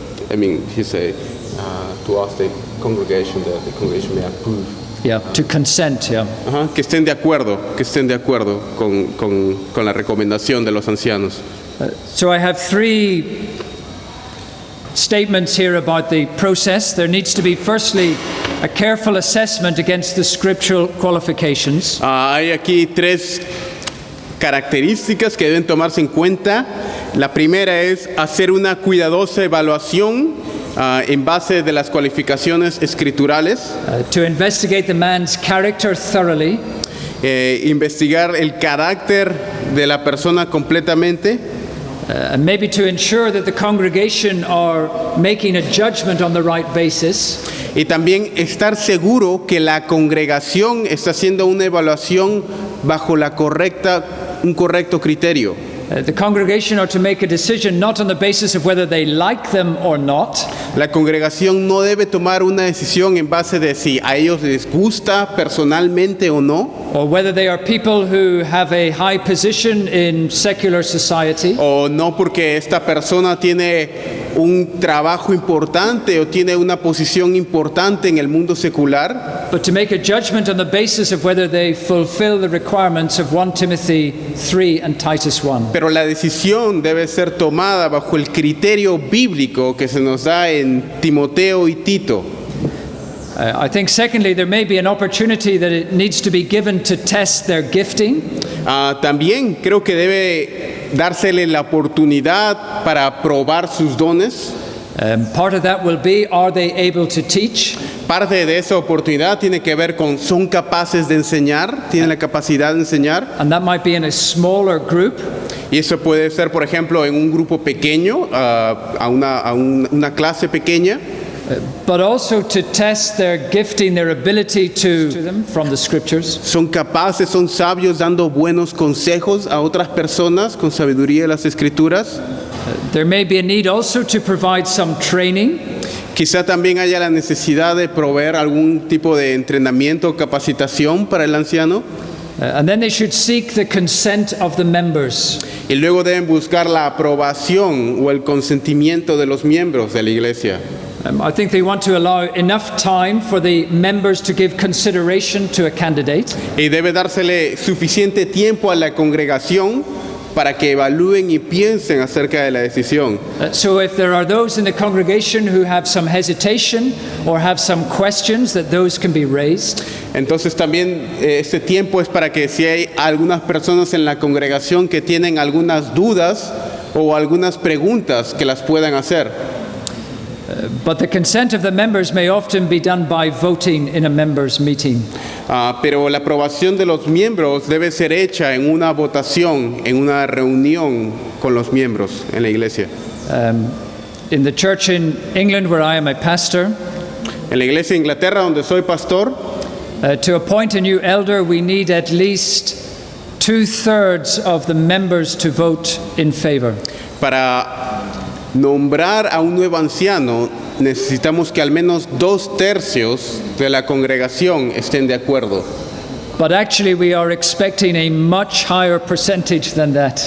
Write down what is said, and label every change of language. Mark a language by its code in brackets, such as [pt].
[en] I mean, he said to ask the congregation that the congregation may approve. Yeah, to consent, yeah. [es] Ajá, que estén de acuerdo con la recomendación de los ancianos. [en] So I have three statements here about the process. There needs to be, firstly, a careful assessment against the scriptural qualifications. [es] Hay aquí tres características que deben tomarse en cuenta. La primera es hacer una cuidadosa evaluación en base de las cualificaciones escriturales. [en] To investigate the man's character thoroughly. [es] Investigar el carácter de la persona completamente. [en] And maybe to ensure that the congregation are making a judgment on the right basis. [es] Y también estar seguro que la congregación está haciendo una evaluación bajo un correcto criterio. [en] The congregation are to make a decision not on the basis of whether they like them or not. [es] La congregación no debe tomar una decisión en base de si a ellos les gusta personalmente o no. [en] Or whether they are people who have a high position in secular society. [es] O no porque esta persona tiene un trabajo importante o tiene una posición importante en el mundo secular. [en] But to make a judgment on the basis of whether they fulfill the requirements of 1 Timothy 3 and Titus 1. [es] Pero la decisión debe ser tomada bajo el criterio bíblico que se nos da en Timoteo y Tito. [en] I think secondly, there may be an opportunity that it needs to be given to test their gifting. [es] También creo que debe dársele la oportunidad para probar sus dones. [en] Part of that will be, are they able to teach? [es] Parte de esa oportunidad tiene que ver con son capaces de enseñar, tienen la capacidad de enseñar. [en] And that might be in a smaller group. [es] Y eso puede ser, por ejemplo, en un grupo pequeño, a una clase pequeña. [en] But also to test their gifting, their ability to them from the scriptures. [es] Son capaces, son sabios dando buenos consejos a otras personas con sabiduría de las escrituras. [en] There may be a need also to provide some training. [es] Quizá también haya la necesidad de proveer algún tipo de entrenamiento o capacitación para el anciano. [en] And then they should seek the consent of the members. [es] Y luego deben buscar la aprobación o el consentimiento de los miembros de la iglesia. [en] I think they want to allow enough time for the members to give consideration to a candidate. [es] Y debe dársele suficiente tiempo a la congregación para que evalúen y piensen acerca de la decisión. [en] So if there are those in the congregation who have some hesitation or have some questions, that those can be raised. [es] Entonces también este tiempo es para que si hay algunas personas en la congregación que tienen algunas dudas o algunas preguntas que las puedan hacer. [en] But the consent of the members may often be done by voting in a members' meeting. [es] Pero la aprobación de los miembros debe ser hecha en una votación, en una reunión con los miembros en la iglesia. [en] In the church in England, where I am a pastor, [es] En la iglesia de Inglaterra, donde soy pastor, [en] to appoint a new elder, we need at least 2/3 of the members to vote in favor. [es] para nombrar a un nuevo anciano, necesitamos que al menos 2/3 de la congregación estén de acuerdo. [en] But actually, we are expecting a much higher percentage than that.